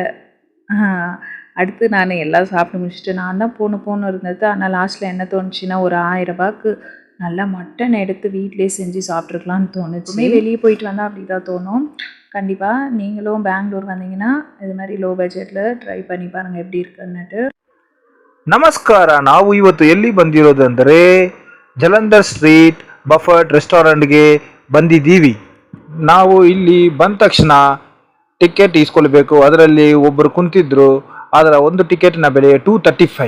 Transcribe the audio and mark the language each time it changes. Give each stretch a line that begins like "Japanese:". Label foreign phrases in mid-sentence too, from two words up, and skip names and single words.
Tamil: அடுத்து நான் எல்லாம் சாப்பிட்டு முடிச்சுட்டு நான் தான் போகணும் இருந்தது. ஆனால் லாஸ்ட்டில் என்ன தோணுச்சுன்னா, ஒரு 1000 ரூபாய்க்கு நல்லா மட்டன் எடுத்து வீட்டிலே செஞ்சு சாப்பிட்ருக்கலான்னு தோணுச்சு. வெளியே போயிட்டு வந்தால் அப்படி தான் தோணும். கண்டிப்பாக நீங்களும் பெங்களூர் வந்தீங்கன்னா இது மாதிரி லோ பட்ஜெட்டில் ட்ரை பண்ணி பாருங்கள் எப்படி இருக்குன்னுட்டு.
Kannada: ನಮಸ್ಕಾರ. ನಾವು ಇವತ್ತು ಎಲ್ಲಿ ಬಂದಿರೋದಂದರೆ ಜಲಂಧರ್ ಸ್ಟ್ರೀಟ್ ಬಫರ್ಟ್ ರೆಸ್ಟೋರೆಂಟ್ಗೆ ಬಂದಿದ್ದೀವಿ. ನಾವು ಇಲ್ಲಿ ಬಂದ ತಕ್ಷಣ ಟಿಕೆಟ್ ಇಸ್ಕೊಳ್ಬೇಕು. ಅದರಲ್ಲಿ ಒಬ್ಬರು ಕುಂತಿದ್ರು. ಅದರ ಒಂದು ಟಿಕೆಟ್ನ ಬೆಲೆ 235.